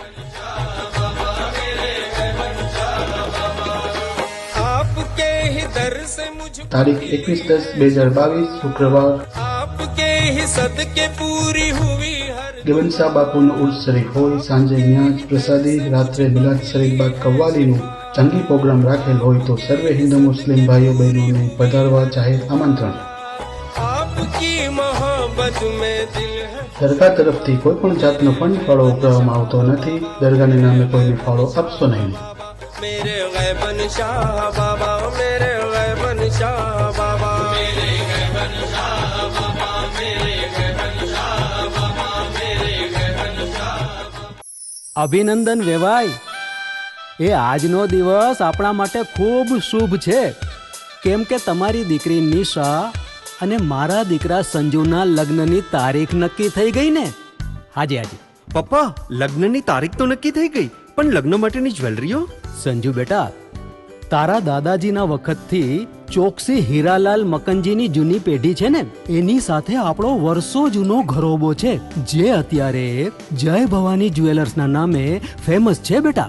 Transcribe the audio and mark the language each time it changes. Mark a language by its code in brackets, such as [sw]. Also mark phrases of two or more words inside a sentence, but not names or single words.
[gu] તારીખ 21/10/2022 શુક્રવાર ગિબન સાહબ બાપુ ઉર્સ શરીફ હોય સાંજે ન્યાજ પ્રસાદી રાત્રે મિલાદ શરીફ બાદ કવ્વાલી જંગી પ્રોગ્રામ રાખેલ હોય તો સર્વે હિંદુ મુસ્લિમ ભાઈઓ બહેનો ને પધારવા જાહેર આમંત્રણ। દરગાહ તરફથી કોઈપણ જાતનો ફંડ ફાળો ઉઘરાવવામાં આવતો નથી। દરગાહને નામે કોઈને ફાળો આપશો નહીં। [hi] मेरे गैबन शाह बाबा, मेरे गैबन शाह बाबा, मेरे गैबन शाह बाबा, मेरे गैबन शाह बाबा, मेरे गैबन शाह। [gu] અભિનંદન વેવાઈ, એ આજનો દિવસ આપણા માટે ખૂબ શુભ છે, કેમ કે તમારી દીકરી નિશા અને મારા દીકરા સંજુના લગ્નની તારીખ નક્કી થઈ ગઈ ને? હાજી હાજી પપ્પા, લગ્નની તારીખ તો નક્કી થઈ ગઈ, પણ લગ્ન માટેની જ્વેલરીઓ? સંજુ બેટા, તારા દાદાજીના વખતથી ચોકસી હીરાલાલ મકનજીની જૂની પેઢી છે ને, એની સાથે આપણો વર્ષો જૂનો ઘરોબો છે, જે અત્યારે જય ભવાની જ્વેલર્સના નામે ફેમસ છે બેટા.